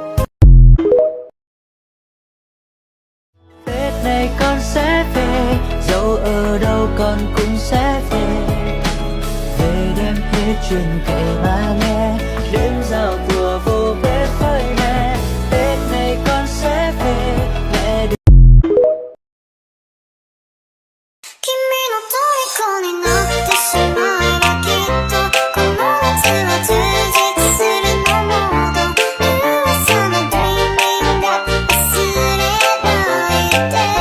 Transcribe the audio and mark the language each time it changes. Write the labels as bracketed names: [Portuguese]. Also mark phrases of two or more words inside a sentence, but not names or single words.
[Vietnamese] Tết này con sẽ về, dẫu ở đâu con cũng sẽ về. Về đem hết chuyện kể mà nghe, đêm giao thừa vô bếp với mẹ. Tết này con sẽ về, mẹ đừng [Japanese] 君の虜になってしまえばきっとこの夏は充実するのもっと噂の dreaming が忘れないで